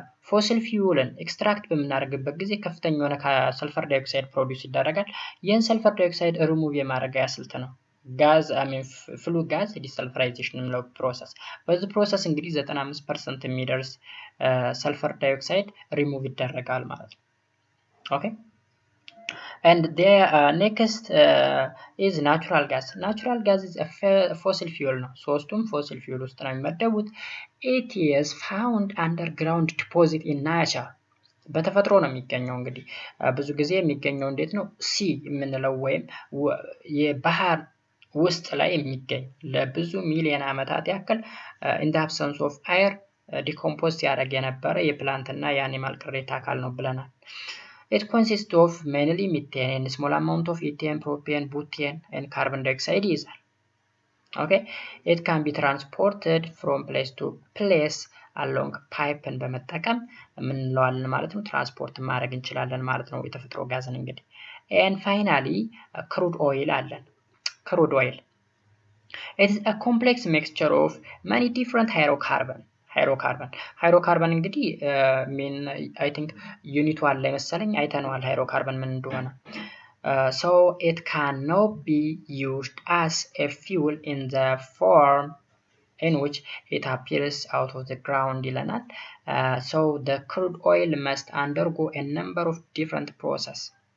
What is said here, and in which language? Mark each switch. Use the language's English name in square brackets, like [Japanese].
[Amharic] ፎሲል ፊውልን ኤክስትራክት በምናደርግበት ጊዜ ከፍተኛ የሆነ ሰልፈር ዳይኦክሳይድ ፕሮዲዩስ ይደረጋል። ይህን ሰልፈር ዳይኦክሳይድ ሪሙቭ የማድረጊያ ስልት ነው ጋዝ ፍሉ ጋዝ ዲሰልፈራይዜሽን የሚለው ፕሮሰስ። በዚህ ፕሮሰስ እንግዲህ 95% የሚደርስ ሰልፈር ዳይኦክሳይድ ሪሙቭ ይደረጋል ማለት ነው። ኦኬ [English] and the next is natural gas. Natural gas is a fossil fuel [Amharic] ነው። ሶስቱም ፎሲል ፊውል ውስጥ ነው የሚመደቡት። [English] it is found underground deposit in nature. [Amharic] በተፈጥሮ ነው የሚገኘው። እንግዲህ ብዙ ጊዜ የሚገኘው እንዴት ነው? ሲ የምንለው ወይም የባህር ውስጥ ላይ የሚገኝ ለብዙ ሚሊዮን ዓመታት ያክል [English] in the absence of air [Amharic] ዲኮምፖዝ ያደርግ የነበረ የፕላንት እና የአኒማል ቅሬታ አካል ነው ብለናል። [English] It consists of mainly methane and small amount of ethane, propane, butane and carbon dioxide [Amharic] ይይዛል። [English] Okay, it can be transported from place to place along pipe [Amharic] በመጠቀም ምን እንለዋለን ማለት ነው? ትራንስፖርት ማድረግ እንችላለን ማለት ነው የተፈጥሮ ጋዝን እንግዲህ። [English] And finally crude oil [Amharic] አለን። Crude oil. [English] It is a complex mixture of many different ሃይድሮካርበን [Amharic] እንግዲህ ሜን አይ ቲንክ ዩኒቱ አለ መሰለኝ አይተነዋል ሃይድሮካርበን ምን እንደሆነ። [English] So it cannot be used as a fuel in the form in which it appears out of the ground [Amharic] ይለናል። [English] So the crude oil must undergo a number of different processes